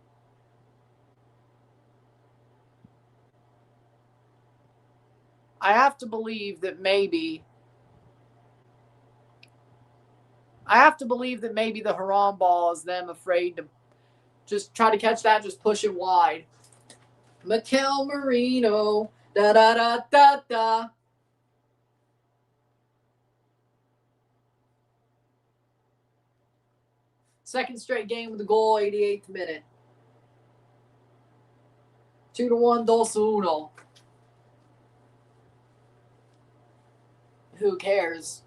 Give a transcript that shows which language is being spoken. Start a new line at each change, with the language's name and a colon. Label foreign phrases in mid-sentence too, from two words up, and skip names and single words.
English: I have to believe that maybe the Haram ball is them afraid to just try to catch that, just push it wide. Mikel Merino. Da-da-da-da-da. Second straight game with the goal, 88th minute. 2-1, 2-1. Who cares?